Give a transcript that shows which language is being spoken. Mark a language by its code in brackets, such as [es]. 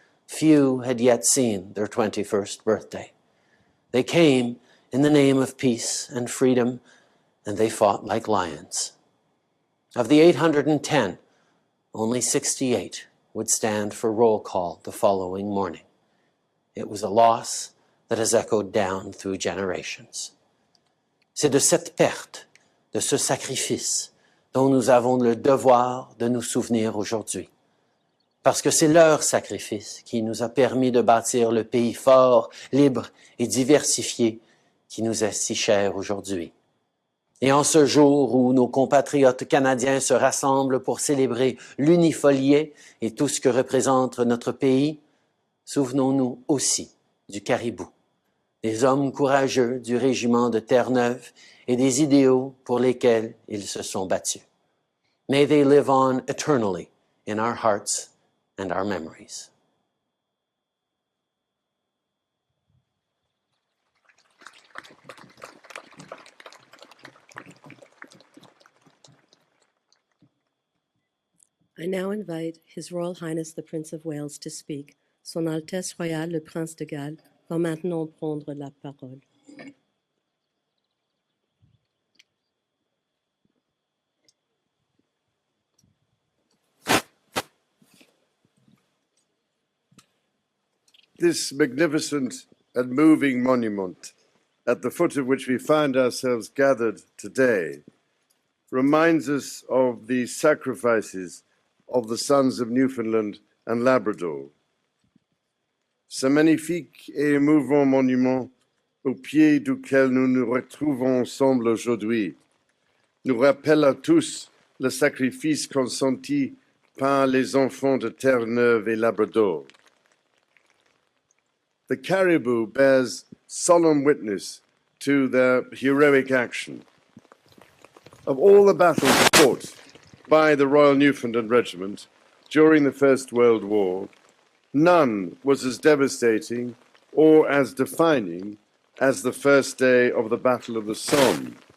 [en] Few had yet seen their 21st birthday. They came in the name of peace and freedom, and they fought like lions. Of the 810, only 68 would stand for roll call the following morning. It was a loss that has echoed down through generations. [fr] C'est de cette perte, de ce sacrifice, dont nous avons le devoir de nous souvenir aujourd'hui. Parce que c'est leur sacrifice qui nous a permis de bâtir le pays fort, libre et diversifié qui nous est si cher aujourd'hui. Et en ce jour où nos compatriotes canadiens se rassemblent pour célébrer l'unifolié et tout ce que représente notre pays, souvenons-nous aussi du Caribou, des hommes courageux du régiment de Terre-Neuve et des idéaux pour lesquels ils se sont battus. [en] May they live on eternally in our hearts and our memories. I now invite His Royal Highness the Prince of Wales to speak. [fr] Son Altesse Royale le Prince de Galles va maintenant prendre la parole. [en] This magnificent and moving monument, at the foot of which we find ourselves gathered today, reminds us of the sacrifices of the sons of Newfoundland and Labrador. [fr] Ce magnifique et émouvant monument au pied duquel nous nous retrouvons ensemble aujourd'hui nous rappelle à tous le sacrifice consenti par les enfants de Terre-Neuve et Labrador. [en] The Caribou bears solemn witness to their heroic action. Of all the battles fought by the Royal Newfoundland Regiment during the First World War, none was as devastating or as defining as the first day of the Battle of the Somme.